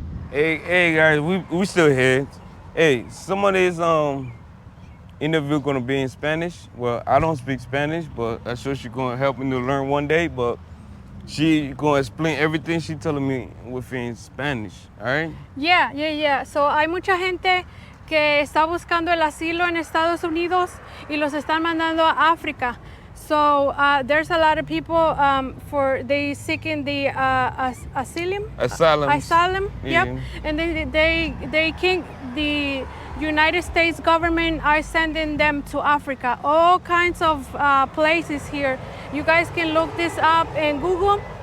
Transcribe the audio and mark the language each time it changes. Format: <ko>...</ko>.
<en>Hey guys, we still here. Hey, some of this interview gonna be in Spanish. Well, I don't speak Spanish, but I'm sure she's gonna help me to learn one day. But She gonna explain everything she telling me within Spanish, all right? Yeah.</en> <es>So hay mucha gente que está buscando el asilo en Estados Unidos y los están mandando a África.</es> <en>So there's a lot of people they seeking the asylum. Asylum. Yeah. Yep. And they can't. The United States government are sending them to Africa. All kinds of places here. You guys can look this up in Google.</en>